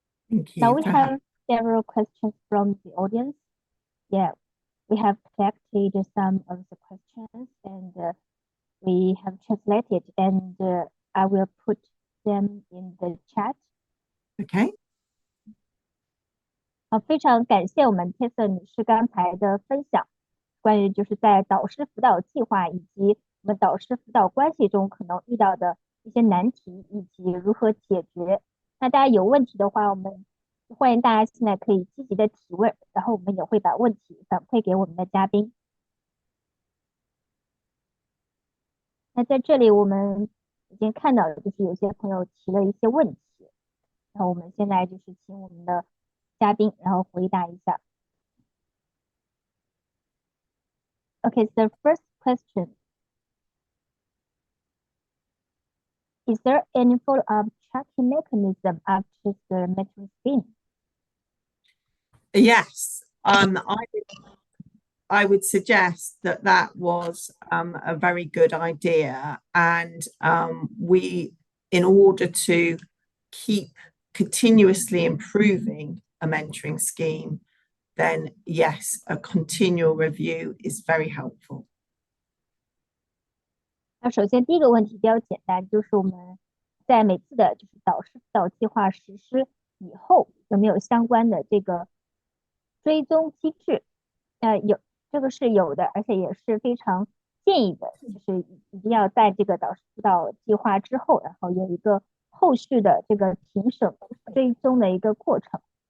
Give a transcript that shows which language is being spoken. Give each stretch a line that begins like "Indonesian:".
English: Thank you. Now we have several questions from the audience. Yeah, we have collected some of the questions and we have translated, and I will put them in the chat. Okay.
Chinese: 好，非常感谢我们 Tessa 女士刚才的分享，关于就是在导师辅导计划以及我们导师辅导关系中可能遇到的一些难题以及如何解决。那大家有问题的话，我们欢迎大家现在可以积极的提问，然后我们也会把问题反馈给我们的嘉宾。那在这里我们已经看到了，就是有些朋友提了一些问题，然后我们现在就是请我们的嘉宾然后回答一下。
English: Okay, so the first question. Is there any follow-up tracking mechanism after the mentoring scheme? Yes, I would suggest that that was a very good idea, and we, in order to keep continuously improving a mentoring scheme, then yes, a continual review is very helpful.
Chinese: 那首先第一个问题比较简单，就是我们在每次的就是导师辅导计划实施以后，有没有相关的这个追踪机制？有，这个是有的，而且也是非常建议的，就是一定要在这个导师辅导计划之后，然后有一个后续的这个评审追踪的一个过程。